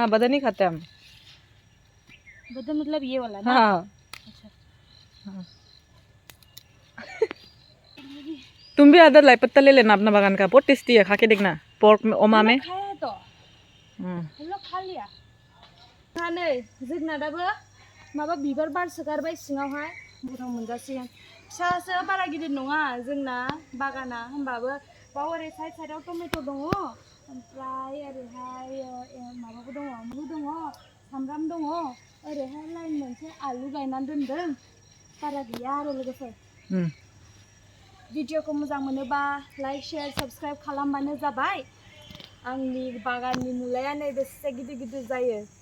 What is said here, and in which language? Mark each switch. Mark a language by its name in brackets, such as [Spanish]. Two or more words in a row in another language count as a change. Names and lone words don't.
[Hindi] हाँ बदन ही खाते हैं हम बदन मतलब ये वाला ना हाँ अच्छा तुम भी आधा लाई पत्ता ले लेना अपना बागान का, बहुत टेस्टी है, खा के देखना। पोर्क में ओमा में खाया तो हेलो खा लिया हाँ [Bodo] नै जोगोनाराबो माबा बिबार बारसोगारबाय सिङावहाय गोथाव मोनजासिगोन फिसासो बारा गिदिर नङा जोंना बागाना होमबाबो बाव ओरै साइड साइडआव टमेट' दङ ओमफ्राय ओरैहाय माबाबो दङ आलु दङ सामब्राम दङ ओरैहाय लाइन मोनसे आलु गायनानै दोनदों बारा गैया आरो लोगोफोर भिडिअखौ मोजां मोनोबा [English] like share subscribe [Bodo] खालामबानो जाबाय आंनि बागाननि मुलाया नै बेसे गिदिर गिदिर जायो